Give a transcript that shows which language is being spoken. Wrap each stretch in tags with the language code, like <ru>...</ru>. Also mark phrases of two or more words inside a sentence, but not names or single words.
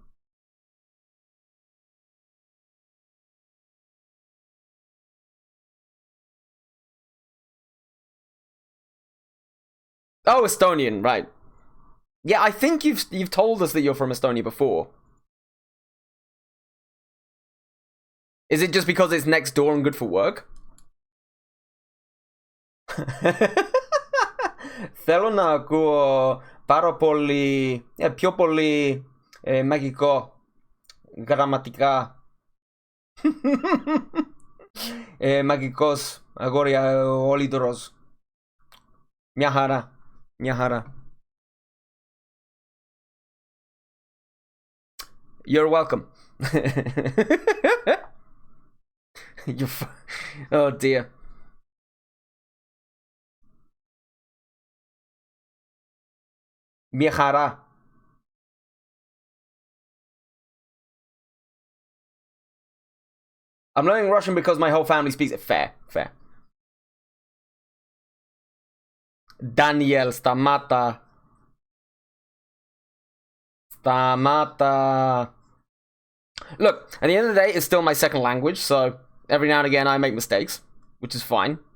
<en>Oh, Estonian, right. Yeah, I think you've told us that you're from Estonia before. Is it just because it's next door and good for work?</en> <el>Θέλω να ακούω πάρα πολύ, πιο πολύ μαγικό, γραμματικά. Μαγικός, αγόρι, olliedraws. Μια χαρά, μια χαρά.</el> <en>You're welcome. Oh dear.</en> <el>Μια χαρά.</el> <en>I'm learning Russian because my whole family speaks it. Fair. Daniel, σταμάτα. Look, at the end of the day, it's still my second language, so every now and again I make mistakes, which is fine.</en>